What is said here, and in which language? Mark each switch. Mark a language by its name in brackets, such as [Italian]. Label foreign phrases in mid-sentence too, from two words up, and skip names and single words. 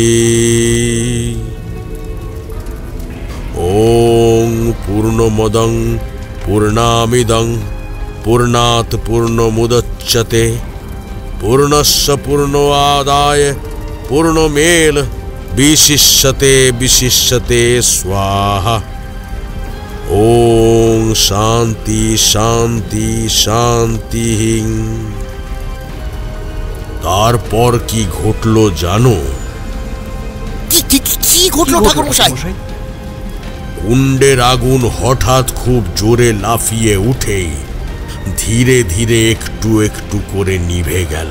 [Sanskrit] ओं पूर्णमदं पूर्णामिदं पूर्णात् पूर्णमुदच्यते, पूर्णस्य पूर्णमादाय पूर्णमेव विशिष्यते स्वाहा। ओं शांति शांति शांति। [Bangla] তারপর কি ঘটলো জানো? কি ঘটলো ঠাকুরমশাই? কুণ্ডের আগুন হঠাৎ খুব জোরে লাফিয়ে উঠেই ধীরে ধীরে একটু একটু করে নিভে গেল।